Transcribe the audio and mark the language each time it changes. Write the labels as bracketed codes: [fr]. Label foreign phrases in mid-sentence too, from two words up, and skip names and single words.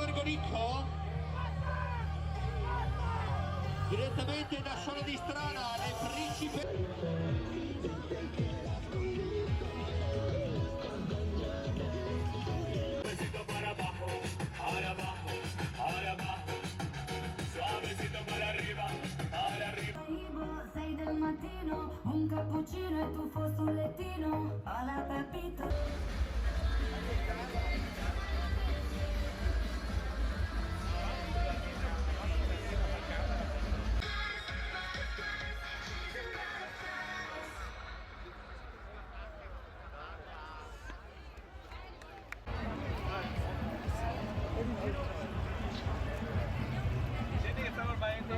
[it] spicco direttamente da Sole di Strada, le principe. [es] Suavecito para abajo, ahora abajo, ahora abajo. Suavecito para arriba, ahora arriba. [it] Arrivo, 6 del mattino, un cappuccino e tuffo sul lettino. [es] Hola Pepito. [it] Senti che stavo sbagliando?